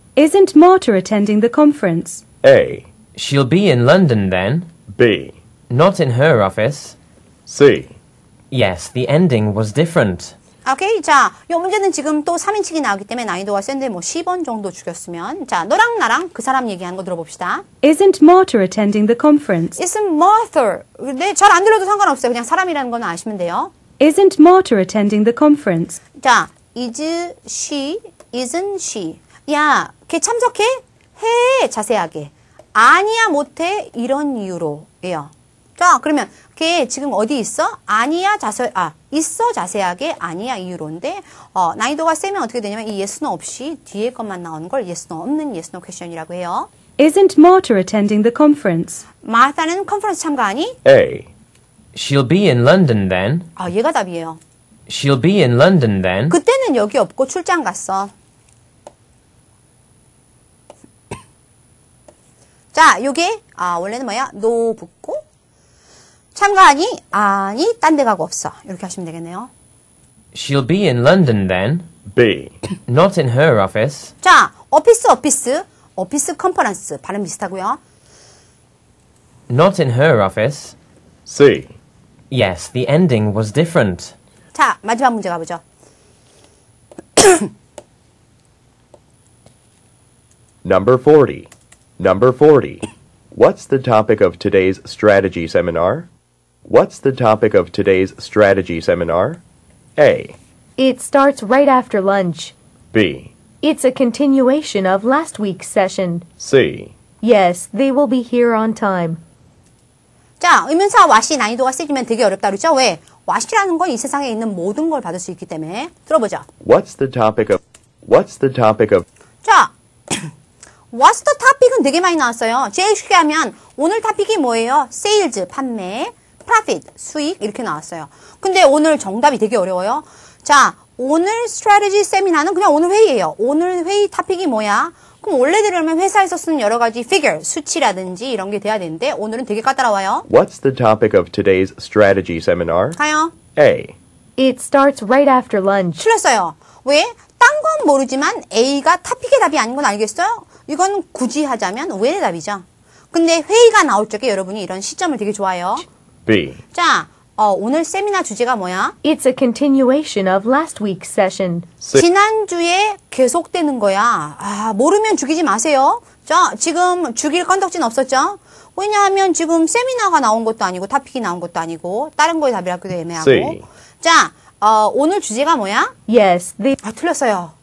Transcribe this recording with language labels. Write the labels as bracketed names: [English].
[English] Isn't Marta attending the conference? A. She'll be in London then. B. Not in her office. C. Yes, the ending was different. [Korean] 오케이. 자, 이 문제는 지금 또 3인칭이 나오기 때문에 난이도가 센데 뭐 10원 정도 죽였으면. 자, 너랑 나랑 그 사람 얘기하는 거 들어봅시다. [English] Isn't Marta attending the conference? Isn't Martha. [Korean] 네, 잘 안 들려도 상관없어요. 그냥 사람이라는 건 아시면 돼요. [English] Isn't Marta attending the conference? [Korean] 자, [English] is she, isn't she. [Korean] 야, 걔 참석해? 해. 자세하게. 아니야, 못해. 이런 이유로예요. 자, 그러면 걔 지금 어디 있어? 아니야, 있어, 자세하게. 아니야, 이유로인데 난이도가 세면 어떻게 되냐면 이 yes, no 없이 뒤에 것만 나오는 걸 yes, no 없는 yes, no 퀘션이라고 해요. [English] Isn't Marta attending the conference? [Korean] 마타는 컨퍼런스 참가하니? [English] A. She'll be in London then. [Korean] 얘가 답이에요. [English] She'll be in London then. [Korean] 그때는 여기 없고 출장 갔어. 자, 요게 원래는 뭐야? no 붙고 참가하니? 아니, 딴 데 가고 없어. 이렇게 하시면 되겠네요. [English] She'll be in London then. B. Not in her office. [Korean] 자, 오피스 컨퍼런스 발음 비슷하고요. [English] Not in her office. C. Yes, the ending was different. [Korean] 자, 마지막 문제 가보죠. [English] Number 40. Number 40. What's the topic of today's strategy seminar? What's the topic of today's strategy seminar? A. It starts right after lunch. B. It's a continuation of last week's session. C. Yes, they will be here on time. [Korean] 자, 의문사 what이 난이도가 세지면 되게 어렵다 그랬죠? 왜? what이라는 건 이 세상에 있는 모든 걸 받을 수 있기 때문에. 들어보죠. [English] What's the topic of? What's the topic of? [Korean] 자, what's the topic은 되게 많이 나왔어요. 제일 쉽게 하면 오늘 토픽이 뭐예요? sales, 판매, profit, 수익 이렇게 나왔어요. 근데 오늘 정답이 되게 어려워요. 자, 오늘 strategy 세미나는 그냥 오늘 회의예요. 오늘 회의 토픽이 뭐야? 그럼 원래대로면 회사에서 쓰는 여러 가지 figure, 수치라든지 이런 게 돼야 되는데 오늘은 되게 까다로워요. [English] What's the topic of today's strategy seminar? [Korean] 가요. [English] A. It starts right after lunch. [Korean] 틀렸어요. 왜? 딴 건 모르지만 A가 토픽의 답이 아닌 건 알겠어요? 이건 굳이 하자면 왜의 답이죠. 근데 회의가 나올 적에 여러분이 이런 시점을 되게 좋아해요. [English] B. [Korean] 자, 오늘 세미나 주제가 뭐야? [English] It's a continuation of last week's session. C. [Korean] 지난주에 계속되는 거야. 아, 모르면 죽이지 마세요. 자, 지금 죽일 건덕지는 없었죠? 왜냐하면 지금 세미나가 나온 것도 아니고 토픽이 나온 것도 아니고 다른 거에 답을 하기도 애매하고. [English] C. [Korean] 자, 오늘 주제가 뭐야? [English] Yes, the [Korean] 아, 틀렸어요.